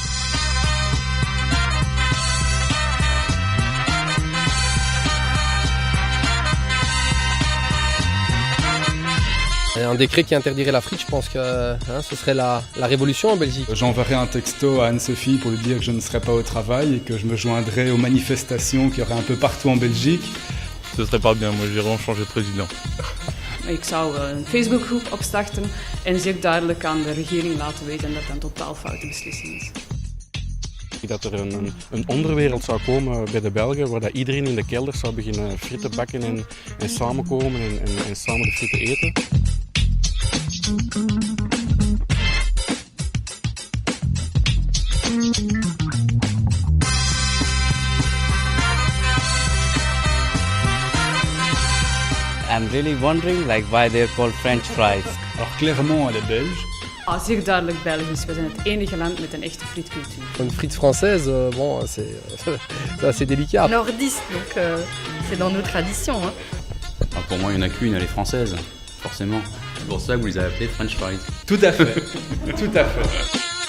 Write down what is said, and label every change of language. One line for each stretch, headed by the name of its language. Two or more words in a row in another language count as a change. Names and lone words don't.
French: Un décret qui interdirait la frite, je pense que ce serait la révolution en Belgique. J'enverrai un texto à Anne-Sophie pour lui dire que je ne serai pas au travail et que je me joindrai aux manifestations qu'il y aurait un peu partout en Belgique. Ce serait pas bien, moi j'irais en changer de président.
Dutch: Ik zou een Facebookgroep opstarten en zeer duidelijk aan de regering laten weten dat dat een totaal foute beslissing is. Dat er een onderwereld zou komen bij de Belgen waar dat iedereen in de kelder zou beginnen frieten bakken en samenkomen en samen de frieten eten.
English: I'm really wondering why they're called French fries.
French: Alors clairement elle est belge.
Dutch: Zeer duidelijk Belgisch. We zijn het enige land met een echte frietcultuur.
French: Une frite française, bon, c'est assez délicat. Nordiste, donc c'est dans nos traditions. Alors pour moi, il n'y en a qu'une, elle est française, forcément. C'est pour ça que vous les avez appelés
English: French fries.
French: Tout à fait, tout à fait.